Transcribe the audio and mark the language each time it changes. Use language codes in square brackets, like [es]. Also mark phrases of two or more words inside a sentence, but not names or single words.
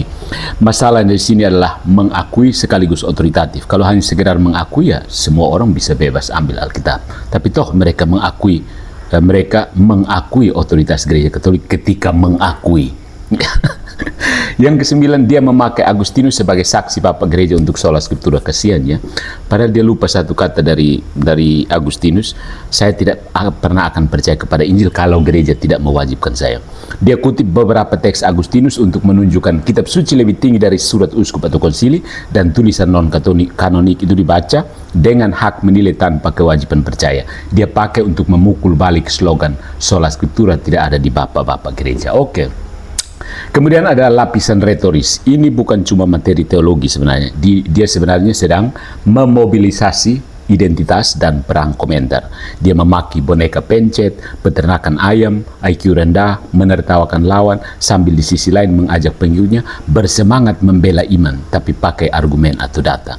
[id] Masalah dari sini adalah mengakui sekaligus otoritatif. Kalau hanya sekedar mengakui, ya semua orang bisa bebas ambil Alkitab. Tapi toh mereka mengakui otoritas gereja Katolik ketika mengakui. Yang kesembilan, dia memakai Agustinus sebagai saksi Bapak Gereja untuk [la] sola scriptura. [id] Kasihan ya. Padahal dia lupa satu kata dari Agustinus, saya tidak pernah akan percaya kepada Injil kalau gereja tidak mewajibkan saya. Dia kutip beberapa teks Agustinus untuk menunjukkan kitab suci lebih tinggi dari surat uskup atau konsili, dan tulisan non-kanonik itu dibaca dengan hak menilai tanpa kewajiban percaya. Dia pakai untuk memukul balik slogan [la] sola scriptura [id] tidak ada di bapak-bapak gereja. Oke. Kemudian ada lapisan retoris. Ini bukan cuma materi teologi sebenarnya. Dia sebenarnya sedang memobilisasi identitas dan perang komentar. Dia memaki boneka pencet, peternakan ayam, IQ rendah, menertawakan lawan, sambil di sisi lain mengajak pengikutnya bersemangat membela iman, tapi pakai argumen atau data.